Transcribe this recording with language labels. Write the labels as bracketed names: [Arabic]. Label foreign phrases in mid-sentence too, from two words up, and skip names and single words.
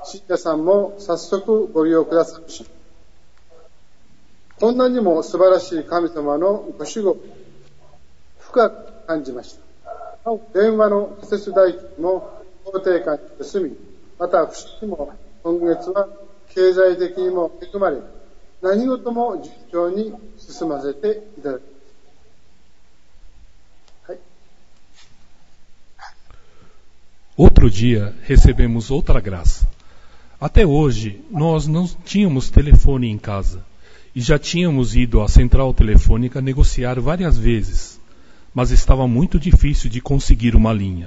[Japanese] 信者さんも早速ご利用くださるし、こんなにも素晴らしい神様のご守護、深く感じました。電話の仮設代金も法定化に進み、また不思議も今月は経済的にも恵まれ、何事も順調に進ませていただきます。はい。 [Portuguese] Outro dia recebemos outra graça. Até hoje nós não tínhamos telefone em casa e já tínhamos ido à central telefônica negociar várias vezes, mas estava muito difícil de conseguir uma linha.